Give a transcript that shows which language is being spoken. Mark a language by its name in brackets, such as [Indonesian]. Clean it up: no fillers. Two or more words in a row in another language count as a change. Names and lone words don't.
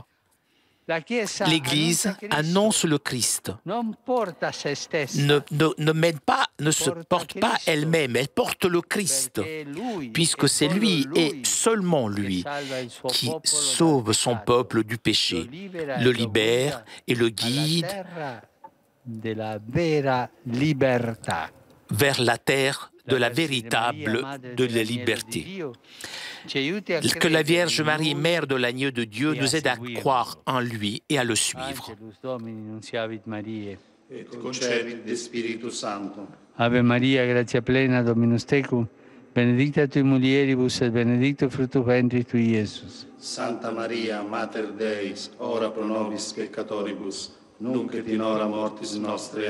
[French] L'Église annonce le Christ, ne se porte pas elle-même, elle porte le Christ, puisque c'est lui et seulement lui qui sauve son peuple du péché, le libère et le guide vers la terre de la véritable de la liberté. Que la Vierge Marie, mère de l'agneau de Dieu, nous aide à croire en lui et à le suivre. [Latin] Ave Maria, gratia plena, Dominus tecum, benedicta tui mulieribus et benedictus fructus ventris tui, Iesus. Santa Maria, Mater Deis, ora pro nobis peccatoribus, nunc et in hora mortis nostre.